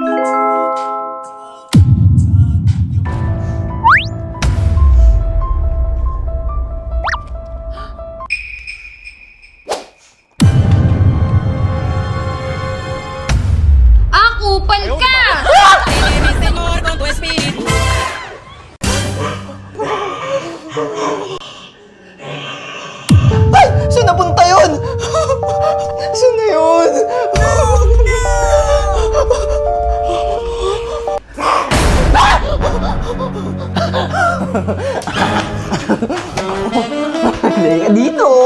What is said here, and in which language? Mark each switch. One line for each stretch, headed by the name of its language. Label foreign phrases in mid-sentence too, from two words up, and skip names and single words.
Filipino: Kupal ka!
Spanish: Déjeme, Señor, con tu espíritu. Ay!
Filipino: Saan napunta yun? Saan na yun? Halika dito!